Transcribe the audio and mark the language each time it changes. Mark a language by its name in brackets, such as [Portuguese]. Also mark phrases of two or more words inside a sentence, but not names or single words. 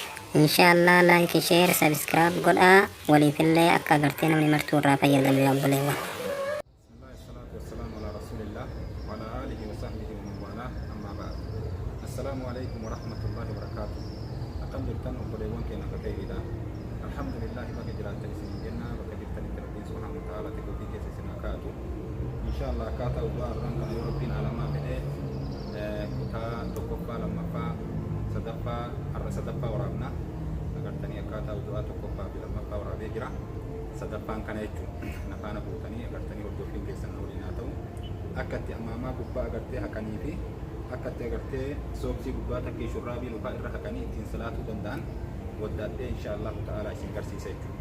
[Oromo] inshallah [English] like share subscribe [Oromo] godha wali fillee akka agartee namni martuu irraa fayyadamu yaa obboleewwan. [Arabic] بسم الله الصلاة والسلام على رسول الله وعلى آله وصحبه ومن والا أما بعد. السلام عليكم ورحمة الله وبركاته. [Oromo] Akkam jirtan obboleewwan keenya akka kayriidha. Alhamdulillah bakka jiraattan isin jenna, bakka jirtan itti rabbiin [Arabic] سبحانه وتعالى [Oromo] tikuutii keessa isin haa kaa'atu. Inshallah akkaataa ubbaa irraan kana yoo rabbiin alamaa fedhee kutaa tokkoffaa lammaffaa sadaffaa waraabna agartanii akkaataa ubbaa tokkoffaa fi lammaffaa waraabee jira. Sadaffaan kana jechuun nafaana buutanii agartanii hordoffiin keessan waliin haa ta'u akka itti amaamaa gubbaa agartee haqanii fi akka itti agartee sooksii gubbaa takkii shurraabii lufaa irra haqanii ittiin salaatuu danda'an waddaadhee [Arabic] إن شاء الله تعالى [Oromo] isin garsiisa jechuudha.